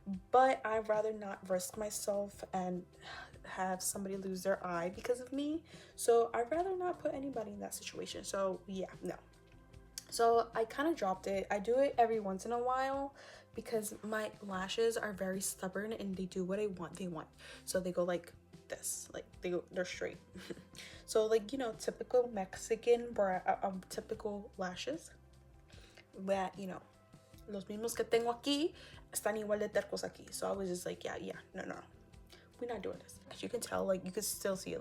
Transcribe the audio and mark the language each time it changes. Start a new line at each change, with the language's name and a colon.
English: But I'd rather not risk myself and have somebody lose their eye because of me. So I'd rather not put anybody in that situation. So yeah, no. So I kind of dropped it. I do it every once in a while because my lashes are very stubborn, and they do what they want. So they go like this, like they're straight. So like, you know, typical Mexican typical lashes that, you know,
Spanish: los mismos que tengo aquí están igual de tercos aquí.
English: So I was just like, yeah, no, we're not doing this. As you can tell, like you can still see it.